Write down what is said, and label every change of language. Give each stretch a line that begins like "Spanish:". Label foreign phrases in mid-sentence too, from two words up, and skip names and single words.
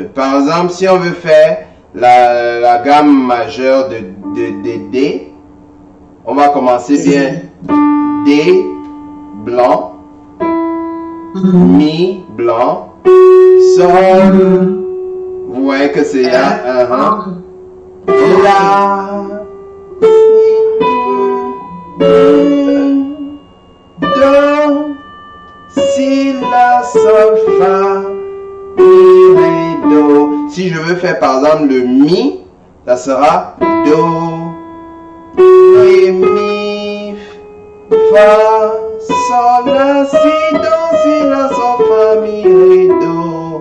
French: Par exemple, si on veut faire la gamme majeure de D, on va commencer bien. D, blanc. Mi, blanc. Sol. Vous voyez que c'est là. La. Do. Si, la, sol, fa. Mi, ré, do. Si je veux faire par exemple le mi, ça sera do, ré, mi, fa, sol, la, si, do, si, la, sol, fa, mi, ré, do.